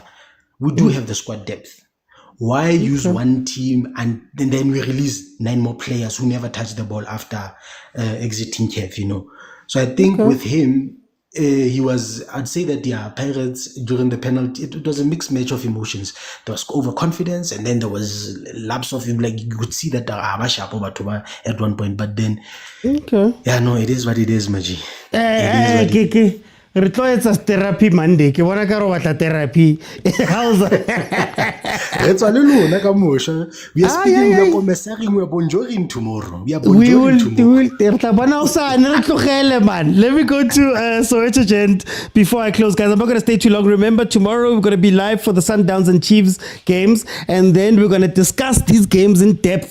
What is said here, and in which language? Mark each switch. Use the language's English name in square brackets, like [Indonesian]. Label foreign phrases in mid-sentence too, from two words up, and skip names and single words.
[English] We do have the squad depth. Why use one team and then we release 9 more players who never touch the ball after exiting CAF, So I think with him, I'd say that, Pirates during the penalty, it was a mixed match of emotions. There was overconfidence and then there was lapse of him, like you could see that at one point, but then, it is what it is, Maji. It's a therapy Monday. [Southern Sotho] Ke bona ka re batla therapy. [English] How's that? It's a little we are speaking, we are commissaring, we are bonjoring tomorrow. We are bonjoring tomorrow. Man. Let me go to Soweto Gent before I close, guys. I'm not going to stay too long. Remember, tomorrow we're going to be live for the Sundowns and Chiefs games, and then we're going to discuss these games in depth.